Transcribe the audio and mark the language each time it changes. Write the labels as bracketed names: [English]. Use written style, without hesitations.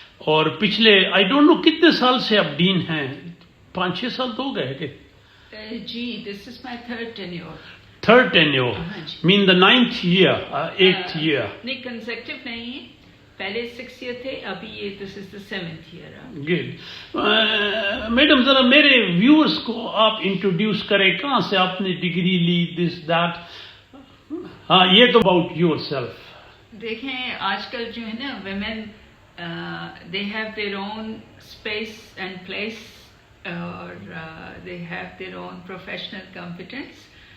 [Hindi] और पिछले [English] I don't know [Hindi] कितने साल से आप डीन हैं, 5-6 साल तो हो गए कि [English] जी, this is my third tenure, mean the 9th year, 8th year. [Hindi] नहीं, कंसेक्टिव नहीं है, पहले 6 ईयर थे, अभी ये [English] This is the 7th year. Good. [Hindi] Madam, जरा मेरे व्यूअर्स को आप इंट्रोड्यूस करें, कहाँ से आपने डिग्री ली, [English] This that. [Hindi] हाँ, ये तो [English] About yourself. [Hindi] देखें, आजकल जो है ना, [English] women they have their own space and place, और they have their own professional competence.